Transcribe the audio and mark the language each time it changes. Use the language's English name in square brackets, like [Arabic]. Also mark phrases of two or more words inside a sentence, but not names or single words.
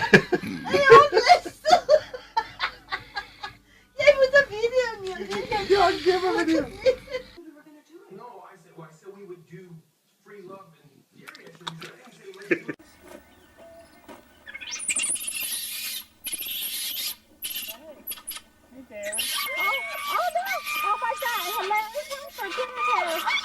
[Danish] Jeg må tage videoen, jo. Det kan Ja, det var video. [English] No, I said we would do free love and dairy ice cream. I didn't say let's do Oh no! Oh my god! Hello! For goodness sake!